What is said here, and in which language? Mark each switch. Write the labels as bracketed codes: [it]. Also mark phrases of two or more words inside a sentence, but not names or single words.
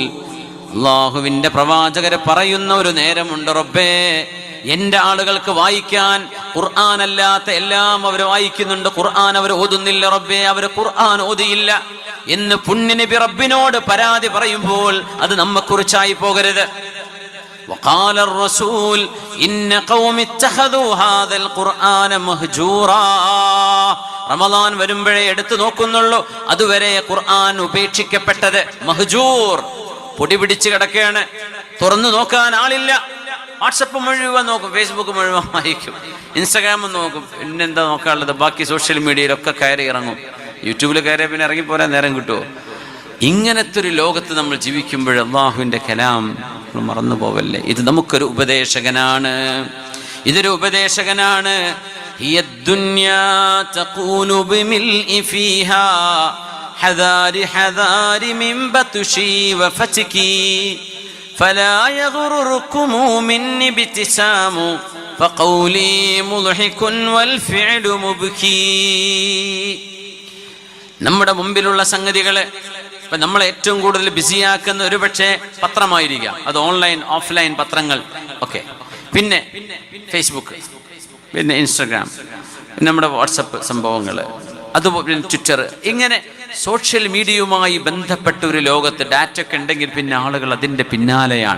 [ml] അല്ലാഹുവിന്റെ പ്രവാചകർ പറയുന്ന ഒരു നേരമുണ്ട്, റബ്ബേ എന്റെ ആളുകൾക്ക് വായിക്കാൻ ഖുർആൻ അല്ലാത്ത എല്ലാം അവർ വായിക്കുന്നുണ്ട്, ഖുർആൻ അവർ ഓതുന്നില്ല റബ്ബേ, അവർ ഖുർആൻ ഓതിയില്ല എന്ന് പുണ്യനബി റബ്ബിനോട് പരാതി പറയുമ്പോൾ അത് നമ്മെക്കുറിച്ചായി പോകരുത്. [ar] وقال الرسول إن قوم اتخذوا هذا القرآن مهجورا. [ml] റമദാൻ വരുമ്പോഴേ എടുത്തു നോക്കുന്നുള്ളൂ, അതുവരെ ഖുർആൻ ഉപേക്ഷിക്കപ്പെട്ടത്. മഹ്ജൂർ, പൊടി പിടിച്ച് കിടക്കുകയാണ്, തുറന്നു നോക്കാൻ ആളില്ല. വാട്സപ്പ് മുഴുവൻ നോക്കും, ഫേസ്ബുക്ക് മുഴുവൻ വായിക്കും, ഇൻസ്റ്റാഗ്രാം നോക്കും, പിന്നെന്താ നോക്കാനുള്ളത്? ബാക്കി [en] social media-യിലൊക്കെ [ml] കയറി ഇറങ്ങും. യൂട്യൂബിൽ കയറിയാൽ പിന്നെ ഇറങ്ങിപ്പോരാൻ നേരം കിട്ടുമോ? ഇങ്ങനത്തെ ഒരു ലോകത്ത് നമ്മൾ ജീവിക്കുമ്പോൾ അള്ളാഹുവിൻ്റെ കലാം നമ്മൾ മറന്നു പോവല്ലേ? ഇത് നമുക്കൊരു ഉപദേശകനാണ്, ഇതൊരു ഉപദേശകനാണ്. [ar] هي الدنيا تقول بملء فيها حذار حذار من بطشي وفتكي فلا يغرركم مني ابتسام فقولي مضحك والفعل مبكي. [ml] നമ്മുടെ മുമ്പിലുള്ള സംഗതികളെ ഇപ്പം നമ്മളെ ഏറ്റവും കൂടുതൽ ബിസിയാക്കുന്ന ഒരു പക്ഷേ പത്രമായിരിക്കാം, അത് [en] online offline [ml] പത്രങ്ങൾ ഒക്കെ, പിന്നെ ഫേസ്ബുക്ക്, പിന്നെ ഇൻസ്റ്റഗ്രാം, നമ്മുടെ വാട്സപ്പ് സംഭവങ്ങൾ, അതുപോലെ ട്വിറ്റർ, ഇങ്ങനെ [en] social media-യുമായി [ml] ബന്ധപ്പെട്ട ഒരു ലോകത്ത് ഡാറ്റ ഒക്കെ ഉണ്ടെങ്കിൽ പിന്നെ ആളുകൾ അതിൻ്റെ പിന്നാലെയാണ്.